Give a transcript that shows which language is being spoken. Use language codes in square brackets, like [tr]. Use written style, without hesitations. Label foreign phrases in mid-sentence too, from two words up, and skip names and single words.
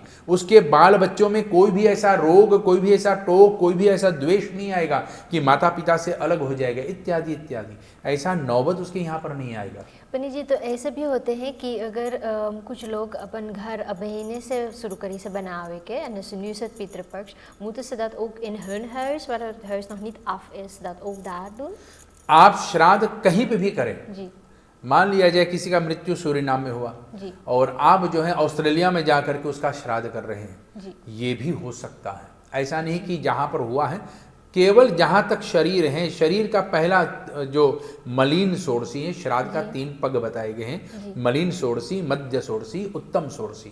[hi] उसके बाल बच्चों में कोई भी ऐसा रोग, कोई भी ऐसा टोक, कोई भी ऐसा द्वेष नहीं आएगा कि माता पिता से अलग हो जाएगा, इत्यादि इत्यादि। ऐसा नौबत उसके यहाँ पर नहीं आएगा। [hns] पंडित जी, तो ऐसे भी होते हैं कि अगर कुछ लोग अपन घर महीने से शुरू करी से बनावे के [nl] en dus nu is het Pietruppaks, moeten ze dat ook in hun huis, waar het huis nog niet af is, dat ook daar doen? [hi] आप श्राद्ध कहीं पे भी करें जी। मान लिया जाए किसी का मृत्यु सूरीनाम में हुआ जी। और आप जो है ऑस्ट्रेलिया में जा करके उसका श्राद्ध कर रहे हैं जी। ये भी हो सकता है। ऐसा नहीं कि जहाँ पर हुआ है, केवल जहाँ तक शरीर है, शरीर का पहला जो मलिन षोडशी है, श्राद्ध का 3 पग बताए गए हैं, मलिन षोडशी, मध्य षोडशी, उत्तम षोडशी।